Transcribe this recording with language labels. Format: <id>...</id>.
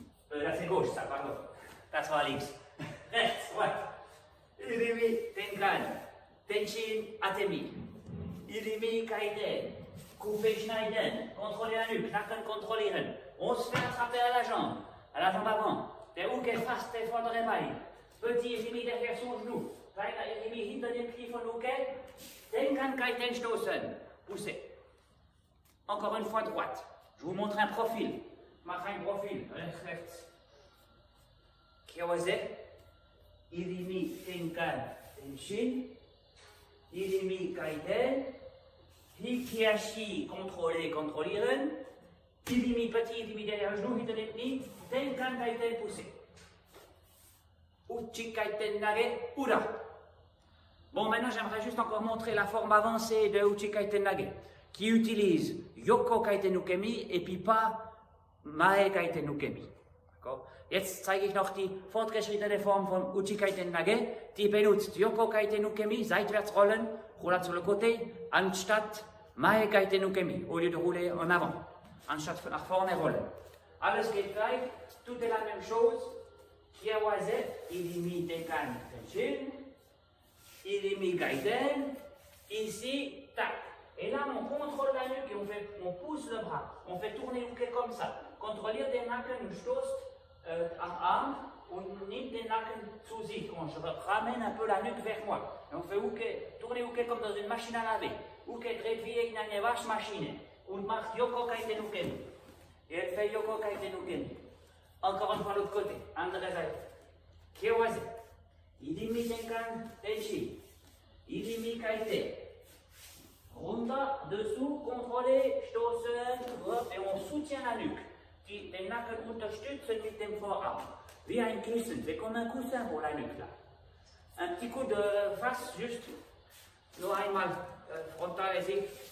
<fr>Là c'est gauche, ça, pardon.</fr> <de>Das war links. Rechts, droite. Idimi, Tenkan, Tenshin, Atemi.</de> <fr>Idimi, Kaiten. Couper,</fr> <de>schneiden.</de> <fr>Contrôler la nuque,</fr> <de>Nacken kontrollieren.</de> <fr>On se fait attraper à la jambe avant.</fr> <de>Der Uke fast der vordere Bein.</de> <fr>Petit Idimi derrière son genou.</fr> <de>Kleiner Idimi hinter dem Knie von Uke.</de> <fr>Tenkan, Kaiten,</fr> <de>stoßen.</de> <fr>Pousser. Encore une fois droite. Je vous montre un profil.</fr> <de>Mach ein Profil. Rechts. Kiawase.</de> <ja>Idimi, Tenkan, Tenshin. Idimi, Kaiten.</ja> <fr>Hikiashi,</fr> <de>kontrollieren.</de> <fr>Idimi, petit Idimi derrière le genou,</fr> <de>hinter dem Knie.</de> <ja>Tenkan, Kaiten,</ja> <fr>pousser.</fr> <ja>Uchikaiten Nage Ura.</ja> <fr>Bon, maintenant j'aimerais juste encore montrer la forme avancée de Uchikaiten Nage, qui utilise Yoko Kaiten Ukemi et puis pas Mae Kaiten Ukemi.</fr> <de>Jetzt zeige ich noch die fortgeschrittene Form von Uchikaiten Nage, die benutzt Yoko Kaiten Ukemi, seitwärts rollen,</de> <fr>roulade sur le côté,</fr> <de>anstatt Mae Kaiten Ukemi,</de> <fr>au lieu de rouler en avant,</fr> <de>anstatt nach vorne rollen. Alles geht gleich,</de> <fr>tout est la même chose.</fr> <de>Kiawase, Idimi, Tenkan, Tenshin.</de> <fr>Idimi, Kaiten. Ici, tac. Et là, on contrôle la nuque et on pousse le bras. On fait tourner Uke comme ça.</fr> <de>Kontrolliert den Nacken und stoßt am Arm und nimmt den Nacken zu sich.</de> <fr>Je ramène un peu la nuque vers moi. Et on fait Uke, tourner Uke comme dans une machine à laver.</fr> <de>Uke dreht wie in eine Waschmaschine und macht Yoko Kaiten Ukemi.</de> <fr>Et elle fait Yoko Kaiten Ukemi. Encore une fois l'autre côté,</fr> <de>andere Seite.</de> <fr>Kiawase.</fr> <ja>Idimi, Tenkan, Tenshin. Idimi, Kaiten.</ja> <de>Runter,</de> <fr>dessous, contrôler,</fr> <de>stoßen,</de> <fr>et on soutient la nuque.</fr> <de>Den Nacken unterstützen mit dem Vorarm. Wie ein Kissen,</de> <fr>c'est comme un coussin pour la nuque là. Un petit coup de face, juste.</fr> <de>Nur einmal frontale Sicht.</de>